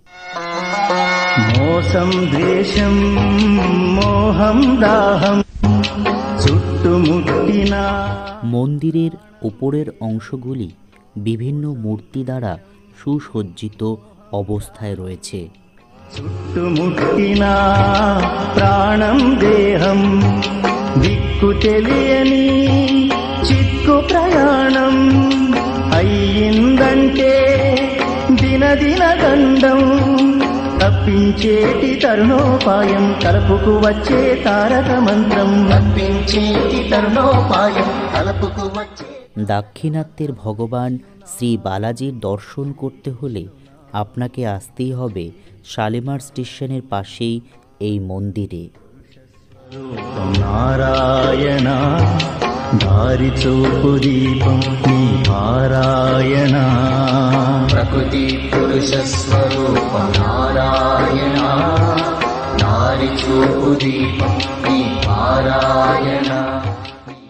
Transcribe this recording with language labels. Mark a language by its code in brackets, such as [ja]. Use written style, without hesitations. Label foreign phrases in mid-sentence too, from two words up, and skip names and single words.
[te] మోసం ద్వేషం మోహం దాహం చుట్టుముట్టినా। [bn] মন্দিরের উপরের অংশগুলি বিভিন্ন মূর্তি দ্বারা সুসজ্জিত অবস্থায় রয়েছে। [te] చుట్టుముట్టినా ప్రాణం దేహం దిక్కు తెలియని చిక్కు ప్రయాణం అయ్యిందంటే దినదిన గండం తప్పించేటి తరుణోపాయం తలపుకు వచ్చే తారక మంత్రం తప్పించేటి తరుణోపాయం తలపుకు వచ్చే। [bn] দাক্ষিণাত্যের ভগবান শ্রী বালাজির দর্শন করতে হলে আপনাকে আসতেই হবে শালিমার স্টেশনের পাশেই এই মন্দিরে। [te] నారాయణ దారి చూపు దీపం నీ పారాయణ। ప్రకృతి పురుష స్వరూప నారాయణ దారి చూపు దీపం నీ పారాయణ।